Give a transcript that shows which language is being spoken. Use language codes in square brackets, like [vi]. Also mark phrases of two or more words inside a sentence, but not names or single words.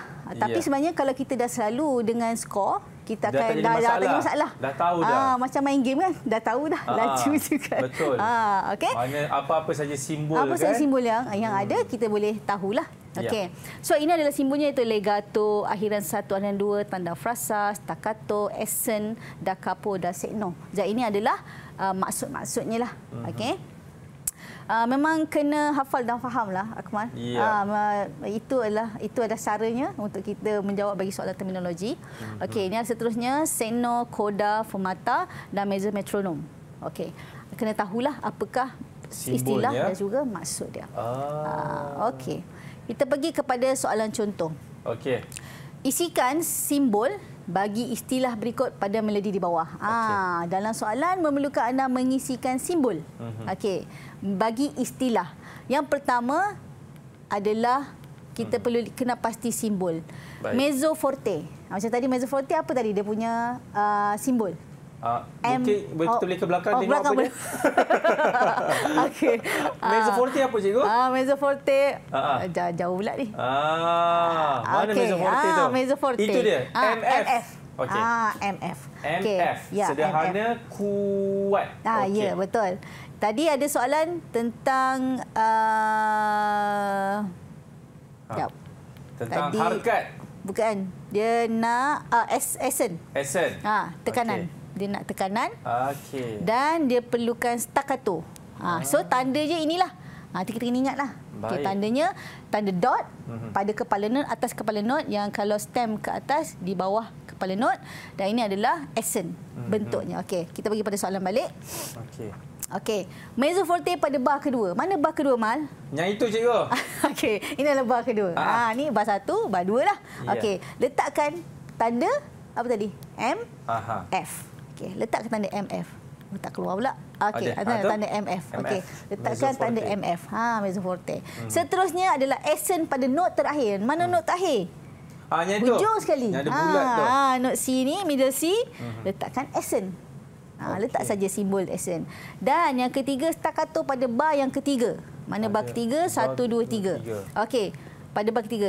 [ms] Tapi sebenarnya kalau kita dah selalu dengan skor, kita akan dah tak ada masalah. Dah tahu dah. Macam main game kan, dah tahu dah. Lacu juga. Betul. Okey. Mana apa-apa saja simbol saja simbol yang ada kita boleh tahulah. Okey. So ini adalah simbolnya, iaitu legato, akhiran 1 dan 2, tanda frasa, staccato, accent, [it] da capo [ms] dan segno. Jadi ini adalah maksud-maksudnya lah. Okey. Memang kena hafal dan fahamlah, Akmal. Itu adalah caranya untuk kita menjawab bagi soalan terminologi. Okey, ini seterusnya segno, coda, fermata dan mezzo metronom. Okey. Kena tahulah apakah istilah dan juga maksud dia. Okey. Kita pergi kepada soalan contoh. Okey. Isikan simbol bagi istilah berikut pada melodi di bawah. Dalam soalan memerlukan anda mengisikan simbol. Okey. Bagi istilah. Yang pertama adalah kita perlu kena pasti simbol. [it] Mezzo forte. [ms] Macam tadi [it] mezzo forte [ms] apa tadi dia punya simbol? Mungkin kita boleh ke belakang tengok apa dia. Okey. [it] Mezzo forte [ms] apa cikgu? [it] Mezzo forte. [ms] Jauh pula ni. Mana [it] mezzo forte [ms] tu? [it] Mezzo forte. [ms] Itu dia. MF. Okey. MF. MF. Sederhana, kuat. Ya, betul. Tadi ada soalan tentang tentang harakat. Bukan. Dia nak accent. Accent. Tekanan. Dia nak tekanan. Okey. Dan dia perlukan staccato. So tanda je inilah. Kita kena ingatlah. Okay, tandanya tanda dot pada kepala not, atas kepala not, yang kalau stem ke atas, di bawah kepala not, dan ini adalah accent bentuknya. Okey, kita pergi pada soalan balik. Okey, [it] mezzo forte [ms] pada bar kedua. Mana bar kedua, Mal? Yang itu, cikgu. Okey, ini adalah bar kedua. Ni bar 1, bar 2 lah. Okey, letakkan tanda apa tadi? F. Okey, letakkan tanda MF. Tak keluar pula. Okey, tanda MF. Okey, letakkan tanda MF. [it] Mezzo forte. [ms] Seterusnya adalah accent pada not terakhir. Mana not terakhir? Yang itu. Hujung sekali. Yang ada bulat tu. Not C ni, middle C, letakkan accent. Letak saja simbol accent. Dan yang ketiga, staccato pada bar yang ketiga. Mana bar ketiga? 1, 2, 3. Okey, pada bar ketiga.